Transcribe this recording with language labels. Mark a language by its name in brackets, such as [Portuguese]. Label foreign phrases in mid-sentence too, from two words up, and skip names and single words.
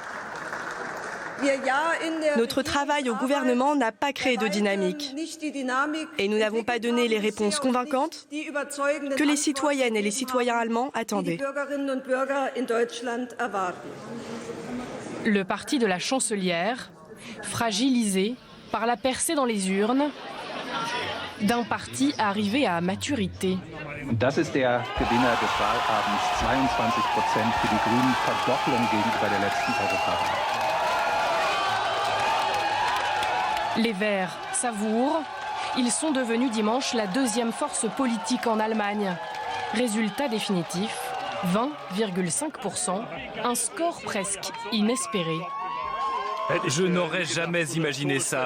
[French] Notre travail au gouvernement n'a pas créé de dynamique et nous n'avons pas donné les réponses convaincantes que les citoyennes et les citoyens allemands attendaient. Le parti de la chancelière, fragilisé par la percée dans les urnes d'un parti arrivé à maturité. [German] Das ist der Gewinner des Wahlabends, 22% für die Grünen, Verdopplung gegenüber der letzten Europawahl. [French] Les Verts savourent. Ils sont devenus dimanche la deuxième force politique en Allemagne. Résultat définitif, 20,5%, un score presque inespéré. Je n'aurais jamais imaginé ça.